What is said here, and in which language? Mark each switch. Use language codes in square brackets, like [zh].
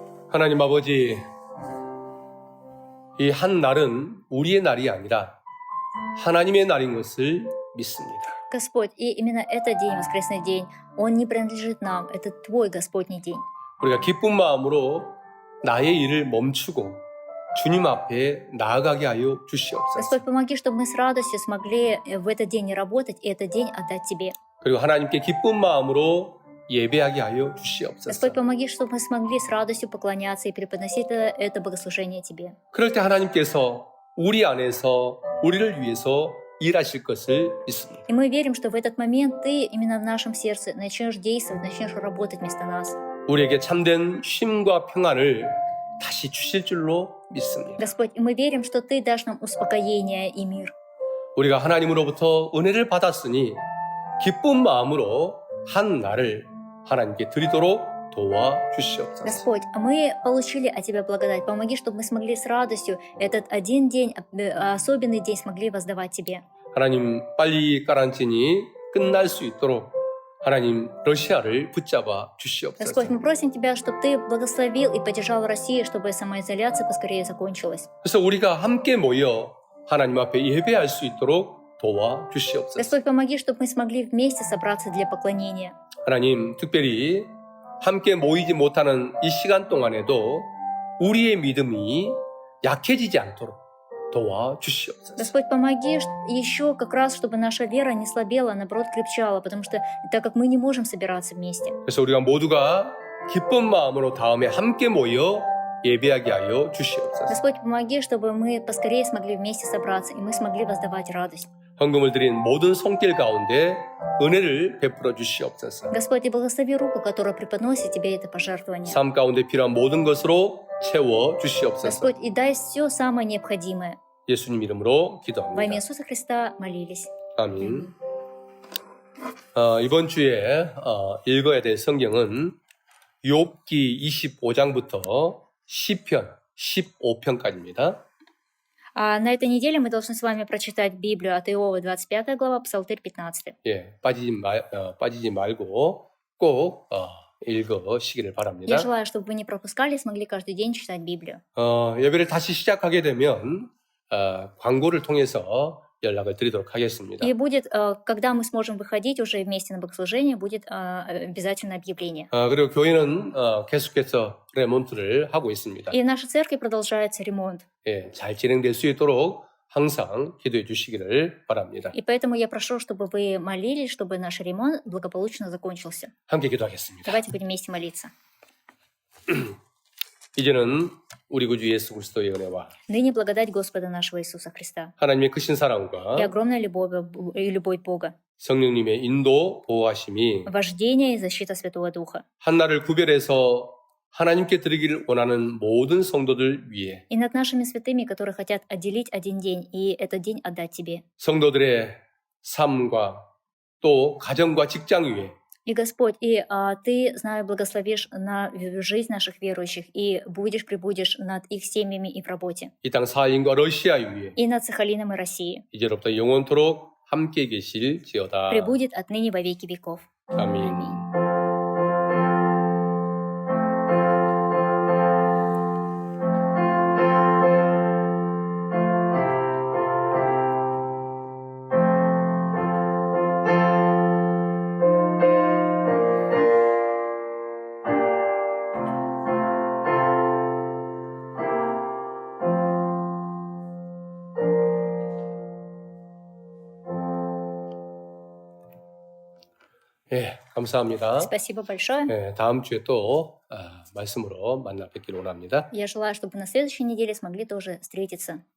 [ko] 하나님 아버지, 이 한 날은 우리의 날이 아니라 하나님의 날인 것을 믿습니다. [ru] Господь, и именно этот день, воскресный день, он не принадлежит нам, это Твой Господний день. [ko] 우리가 기쁜 마음으로 나의 일을 멈추고 주님 앞에 나아가게 하여 주시옵소서. [ru] Господь, помоги, чтобы мы с радостью смогли в этот день не работать и этот день отдать Тебе. [ko] 그리고 하나님께 기쁜 마음으로 예배하게 하여 주시옵소서. [ru] Господь, помоги, чтобы мы смогли с радостью поклоняться и преподносить это богослужение Тебе. [ko] 그럴 때 하나님께서 우리 안에서 우리를 위해서 일하실 것을 믿습니다. [ru] И мы верим, что в этот момент Ты именно в нашем сердце начнешь действовать, начнешь работать вместо нас. [ko] 우리에게 참된 쉼과 평안을 다시 주실 줄로 믿습니다. [ru] Господь, и мы верим, что Ты дашь нам успокоение и мир. [ko] 우리가 하나님으로부터 은혜를 받았으니 기쁜 마음으로 한 날을 하나님께 드리도록 도와주시옵소서. [ru] Господь, мы получили от Тебя благодать. Помоги, чтобы мы смогли с радостью этот один день, особенный день смогли воздавать Тебе. [ko] 하나님, 빨리 가라앉으니 끝날 수 있도록 하나님 러시아를 붙잡아 주시옵소서. [ru] Господь, мы просим Тебя, чтобы Ты благословил и поддержал Россию, чтобы самоизоляция поскорее закончилась. [ko] 그래서 우리가 함께 모여 하나님 앞에 예배할 수 있도록 도와주시옵소서. [ru] Господь, помоги, чтобы мы смогли вместе собраться для поклонения. [ko] 하나님, 특별히 함께 모이지 못하는 이 시간 동안에도 우리의 믿음이 약해지지 않도록 도와주시옵소서. [ru] Господь, помоги еще как раз, чтобы наша вера не слабела, а наоборот крепчала, потому что так как мы не можем собираться вместе. [ko] 그래서 우리가 모두가 기쁜 마음으로 다음에 함께 모여 예배하게 하여 주시옵소서. [ru] Господь, помоги, чтобы мы поскорее смогли вместе собраться, и мы смогли воздавать радость. [ko] 헌금을 드린 모든 손길 가운데 은혜를 베풀어 주시옵소서. [ru] Господь, и благослови руку, которая преподносит Тебе это пожертвование. [ko] 삶 가운데 필요한 모든 것으로 채워 주시옵소서. [ru] Господь, и дай все самое необходимое. [ko] 예수님 이름으로 [ru] Во имя Иисуса Христа молились. [ko] 아멘. 이번 주에 읽어야 될 성경은 욥기 25장부터 시편 15편까지입니다. [ru] А на этой неделе мы должны с вами прочитать Библию от Иова, 25 глава, Псалтырь 15. [ko] 예, 빠지지 말고 꼭 읽으시기를 [ru] Я [ko] 바랍니다. [ru] желаю, чтобы вы не пропускали и смогли каждый день читать Библию. [ko] 예배를 다시 시작하게 되면 광고를 통해서 연락을 드리도록 하겠습니다. [ru] И будет, когда мы сможем выходить уже вместе на богослужение, будет обязательно объявление. [ko] 그리고 교회는 계속해서 레몬트를 하고 있습니다. [ru] И в нашей церкви продолжается ремонт. [ko] 예, 잘 진행될 수 있도록 항상 기도해 주시기를 바랍니다. [ru] И поэтому я прошу, чтобы вы молились, чтобы наш ремонт благополучно закончился. [ko] 함께 기도하겠습니다. [ru] Давайте будем вместе молиться. [ko] 이제는 우리 구주 예수 그리스도의 은혜와 [ru] Ныне благодать Господа нашего Иисуса Христа [ko] 하나님의 크신 사랑과 [ru] и огромная любовь Бога, [ko] 성령님의 인도 보호하심이 [ru] вождение и защита Святого Духа. [ko] 한 날을 구별해서 하나님께 드리기를 원하는 모든 성도들 위해 [ru] И над нашими святыми, которые хотят отделить один день, и этот день отдать Тебе. [ko] 성도들의 삶과 또 가정과 직장 위에 [ru] И Господь, и Ты, знаю, благословишь на жизнь наших верующих, и прибудешь над их семьями и в работе, [ko] 이 땅 사인과 러시아 위에 [ru] и над Сахалином и Россией. [ko] 이제로부터 영원토록 함께 계실지어다. [ru] Пребудет отныне во веки веков. [ko] 아멘. [ru] Аминь. [ko] 예, 감사합니다. [ru] Спасибо большое. [ko] 예, 다음 주에 또 말씀으로 만나 뵙기를 원합니다. [ru] Я желаю, чтобы на следующей неделе смогли тоже встретиться.